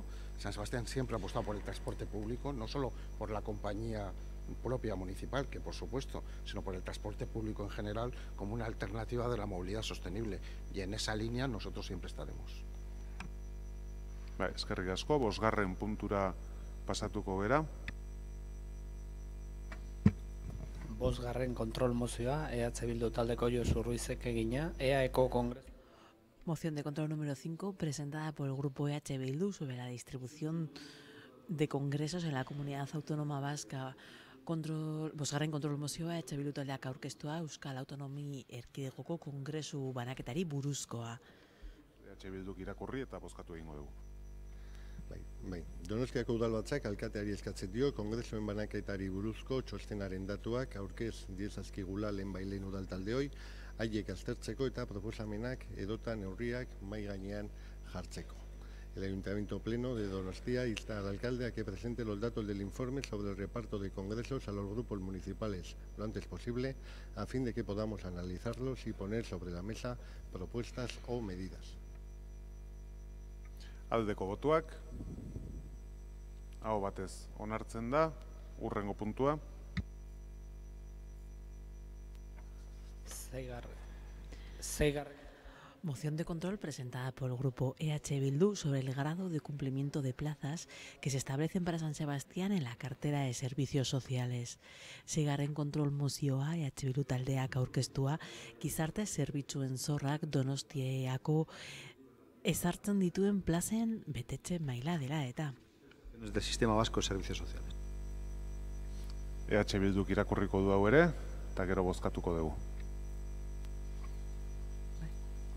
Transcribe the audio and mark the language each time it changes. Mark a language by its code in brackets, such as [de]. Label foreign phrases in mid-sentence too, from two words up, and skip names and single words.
[es] San Sebastián siempre ha apostado por el transporte público, no solo por la compañía propia municipal, que por supuesto, sino por el transporte público en general como una alternativa de la movilidad sostenible, y en esa línea nosotros siempre estaremos. [eu] Eskerrik asko, bosgarren puntura pasatuko gera. Bosgarren kontrol mozioa, EH Bildu taldeko Josu Ruizek egina, EAEko Congreso. [es] Moción de control número 5, presentada por el grupo EH Bildu sobre la distribución de congresos en la comunidad autónoma vasca. [eu] Bosgarren kontrol mozioa EH Bildu taldeak aurkeztua Euskal Autonomi Erkidegoko kongresu banaketari buruzkoa. EH Bilduk irakurri eta bozkatu egingo dugu. Bai. Donostiako udalbatzak alkateari eskatzen dio kongresuen banaketari buruzko txostenaren datuak aurkez diezazkigula lehenbailen udaltaldeoi, haiek aztertzeko eta proposamenak edota neurriak mai gainean jartzeko. [es] El Ayuntamiento Pleno de Donostia insta al alcalde a que presente los datos del informe sobre el reparto de congresos a los grupos municipales lo antes posible, a fin de que podamos analizarlos y poner sobre la mesa propuestas o medidas. [eu] Aldeko botuak, aho batez onartzen da, hurrengo puntua. Seigarren. [es] Moción de control presentada por el grupo EH Bildu sobre el grado de cumplimiento de plazas que se establecen para San Sebastián en la cartera de servicios sociales. [eu] Seigarren kontrol mozioa EH Bildu taldeak aurkeztua gizarte zerbitzuen zorrak Donostiako ezartzen dituen plazen betetxe maila dela eta. [es] Del Sistema Vasco de Servicios Sociales. [eu] EH Bilduk irakurriko du hau ere, eta gero bozkatuko dugu.